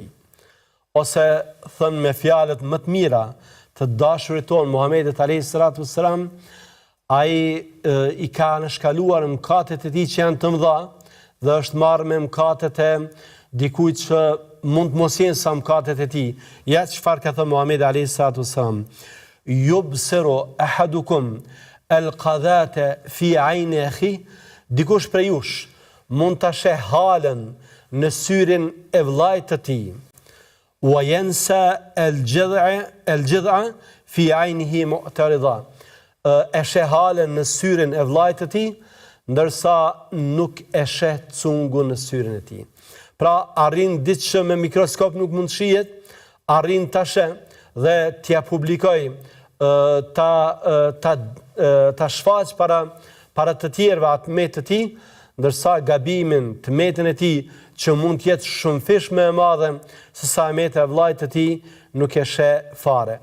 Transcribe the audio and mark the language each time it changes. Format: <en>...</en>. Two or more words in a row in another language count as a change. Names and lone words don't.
<sq>Ose thënë me fjalët më të mira të dashurit tonë Muhamedit</sq> <ar>عليه الصلاة والسلام,</ar> <sq>ai i ka anashkaluar mëkatet e tij që janë të mëdha dhe është marrë me mëkatet e dikujt që mund të mos jenë sa mëkatet e tij. Ja çfarë ka thënë Muhamedi</sq> <ar>عليه الصلاة والسلام: يبصر أحدكم القذاة في عين أخيه.</ar> <sq>Dikush prej jush mund ta sheh halën në syrin e vllajt të tij.</sq> <ar>وينسى الجذع في عينه معترضا.</ar> <sq>E sheh halën në syrin e vllajt të tij, ndërsa nuk e sheh cungun në syrin e tij. Pra arrin diçka që me mikroskop nuk mund shihet, arrin ta sheh dhe t'ia publikoj, ta shfaq para të tjerëve atë met të tij, ndërsa gabimin të metën e tij që mund të jetë shumë fish më e madhe se sa meta e vllajt të tij nuk e sheh fare.</sq>